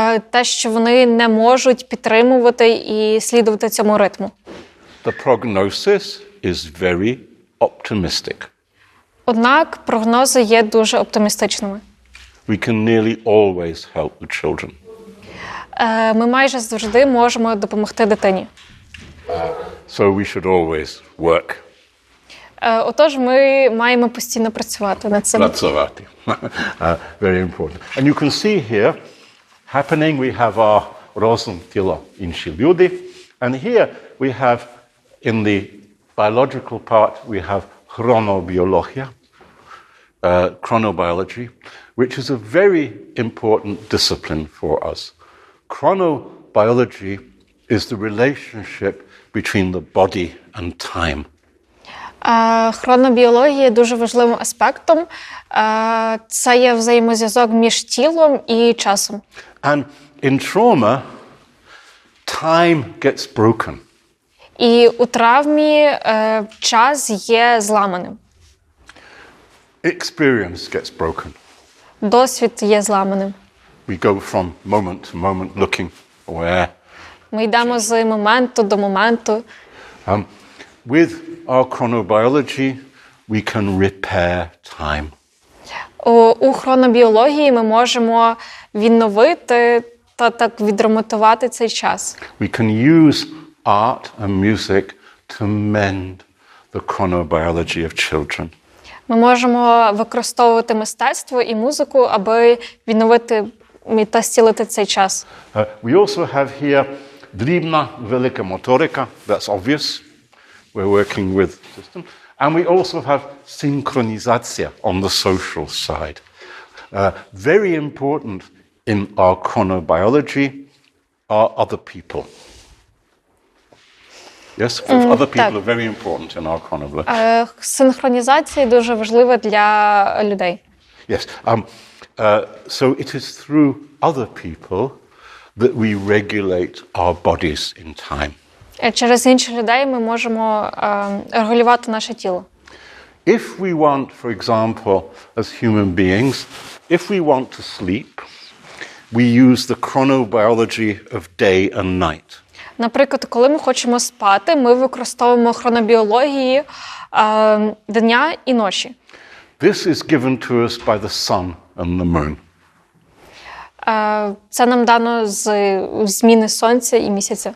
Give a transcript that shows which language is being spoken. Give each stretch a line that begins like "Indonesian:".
Ukrainian: Те, що вони не можуть підтримувати і слідувати цьому ритму.
English: The prognosis is very optimistic.
Ukrainian: Однак прогнози є дуже оптимістичними.
English: We can nearly always help the children.
Ukrainian: Ми майже завжди можемо допомогти дитині.
English: So we should always work.
Ukrainian: Отож, ми маємо постійно працювати над цим. Працювати.
English: Very important. And you can see here, happening, we have our
Ukrainian: розум, тіло, інші люди.
English: And here we have, in the biological part, we have chronobiologia, chronobiology, which is a very important discipline for us. Chronobiology is the relationship between the body and time.
Ukrainian: Хронобіологія є дуже важливим аспектом. Це є взаємозв'язок між тілом і часом.
English: And in trauma, time gets broken.
Ukrainian: І у травмі час є зламаним.
English: Experience gets broken.
Ukrainian: Досвід є зламаним.
English: We go from moment to moment looking where.
Ukrainian: Ми йдемо з моменту до моменту.
English: With our chronobiology, we can repair time.
Ukrainian: У хронобіології ми можемо відновити та так відремонтувати цей час.
English: We can use art and music to mend the chronobiology of children.
Ukrainian: Ми можемо використовувати мистецтво і музику, аби відновити та зцілити цей час.
English: We also have here
Ukrainian: дрібна велика моторика,
English: that's obvious. We're working with system. And we also have synchronization on the social side. Very important in our chronobiology. are other people. Yes, other people are very important in our chronology.
Ukrainian: Синхронізація дуже важлива для людей.
English: Yes, so it is through other people that we regulate our bodies in time.
Ukrainian: Через інших людей ми можемо регулювати наше тіло.
English: If we want, for example, as human beings, if we want to sleep, we use the chronobiology of day and night.
Ukrainian: Наприклад, коли ми хочемо спати, ми використовуємо хронобіології дня і ночі.
English: This is given to us by the sun and the moon.
Ukrainian: Це нам дано з зміни сонця і місяця.